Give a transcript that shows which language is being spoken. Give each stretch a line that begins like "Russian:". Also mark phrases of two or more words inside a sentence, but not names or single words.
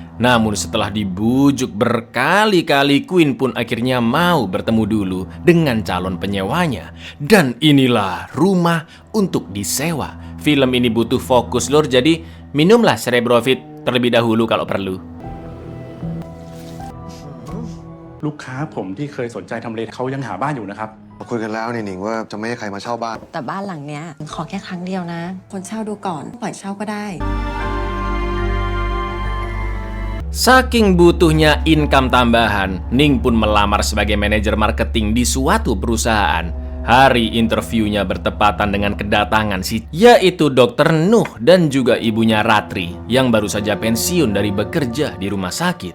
Indonesian: Namun setelah dibujuk berkali-kali, Queen pun akhirnya mau bertemu dulu dengan calon penyewanya. Dan inilah rumah untuk disewa. Film ini butuh fokus lur, jadi minumlah Cerebrovit terlebih dahulu kalau perlu.
Thai: ลูกค้าผมที่เคยสนใจทำเลเขายังหาบ้านอยู่นะครับ คุยกันแล้วนี่หนิงว่าจะไม่ให้ใครมาเช่าบ้าน แต่บ้านหลังเนี้ยขอแค่ครั้งเดียวนะ คนเช่าดูก่อนปล่อยเช่าก็ได้
Indonesian: Saking butuhnya income tambahan, Ning pun melamar sebagai manajer marketing di suatu perusahaan. Hari interviewnya bertepatan dengan kedatangan yaitu Dr. Nuh dan juga ibunya Ratri yang baru saja pensiun dari bekerja di rumah sakit.